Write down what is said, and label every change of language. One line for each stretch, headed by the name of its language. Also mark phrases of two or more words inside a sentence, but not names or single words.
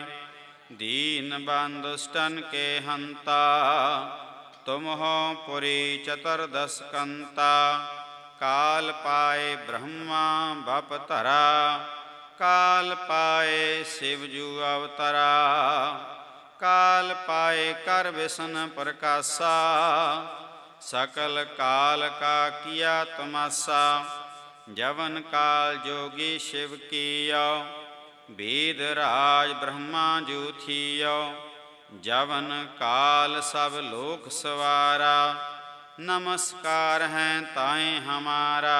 Punjabi: ਦੀਨ ਬੰਦ ਦੁਸ਼ਟਨ ਕੇ ਹੰਤਾ, ਤੁਮ ਹੋ ਪੁਰੀ ਚਤੁਰਦਸ ਕੰਤਾ। ਕਾਲ ਪਾਏ ਬ੍ਰਹਮਾ ਬਪ ਧਰਾ, ਕਾਲ ਪਾਏ ਸ਼ਿਵ ਜੂ ਅਵਤਰਾ। ਕਾਲ ਪਾਏ ਕਰ ਵਿਸਨ ਪ੍ਰਕਾਸ਼ਾ, ਸਕਲ ਕਾਲ ਕਾ ਕੀਆ ਤਮਾਸ਼ਾ। ਜਵਨ ਕਾਲ ਜੋਗੀ ਸ਼ਿਵ ਕੀਓ, ਬੇਦ ਰਾਜ ਬ੍ਰਹਮਾ ਜੂ ਥੀਓ। ਜਵਨ ਕਾਲ ਸਭ ਲੋਕ ਸਵਾਰਾ, ਨਮਸਕਾਰ ਹੈ ਤਾਏ ਹਮਾਰਾ।